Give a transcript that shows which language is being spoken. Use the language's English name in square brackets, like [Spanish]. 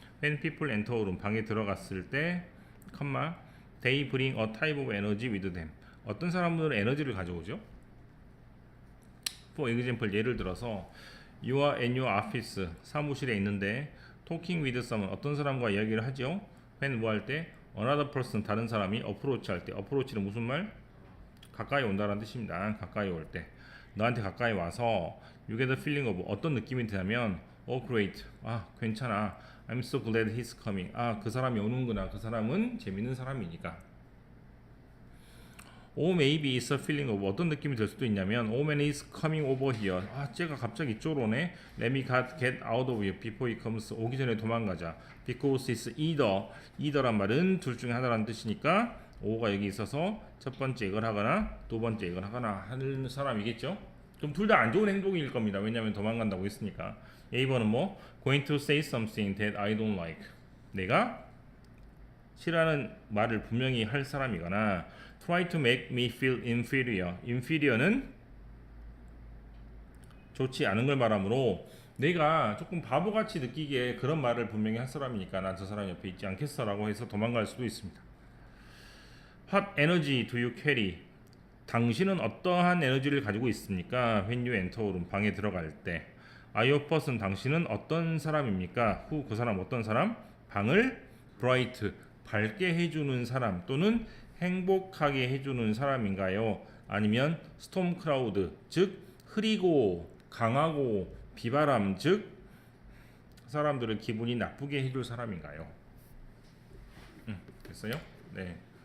[English] When people enter a room, [Korean] 방에 들어갔을 때, 컴마, [English] they bring a type of energy with them. [Korean] 어떤 사람들은 에너지를 가져오죠? [English] For example, [Korean] 예를 들어서 [English] You are in your office, [Korean] 사무실에 있는데 [English] talking with someone, [Korean] 어떤 사람과 이야기를 하죠? When 뭐 할 때? [English] Another person, [Korean] 다른 사람이 approach 할 때. approach는 무슨 말? 가까이 온다는 뜻입니다. 가까이 올 때. 너한테 가까이 와서 [English] you get a feeling of [Korean] 어떤 느낌이 드냐면 [English] oh great, [Korean] 괜찮아, [English] I'm so glad he's coming, [Korean] 그 사람이 오는구나, 그 사람은 재밌는 사람이니까. [English] oh maybe it's a feeling of [Korean] 어떤 느낌이 들 수도 있냐면 [English] oh man is coming over here, [Korean] 쟤가 갑자기 이쪽으로 오네, [English] let me get out of here before he comes, [Korean] 오기 전에 도망가자. [English] because it's either [Korean] 란 말은 둘 중에 하나라는 뜻이니까 오가 여기 있어서 첫 번째 이걸 하거나 두 번째 이걸 하거나 하는 사람이겠죠. 그럼 둘 다 안 좋은 행동일 겁니다. 왜냐하면 도망간다고 했으니까. A번은 뭐? [English] Going to say something that I don't like. [Korean] 내가 싫어하는 말을 분명히 할 사람이거나 [English] try to make me feel inferior. [Korean] inferior는 좋지 않은 걸 말하므로 내가 조금 바보같이 느끼기에 그런 말을 분명히 할 사람이니까 난 저 사람 옆에 있지 않겠어 라고 해서 도망갈 수도 있습니다. [English] What energy do you carry? [Korean] 당신은 어떠한 에너지를 가지고 있습니까? [English] When you enter a room, [Korean] 방에 들어갈 때. [English] Are you a person? [Korean] 당신은 어떤 사람입니까? Who, 그 사람 어떤 사람? 방을 bright, 밝게 해주는 사람 또는 행복하게 해주는 사람인가요? 아니면 storm cloud, 즉 흐리고 강하고 비바람, 즉 사람들을 기분이 나쁘게 해줄 사람인가요? 됐어요? 네.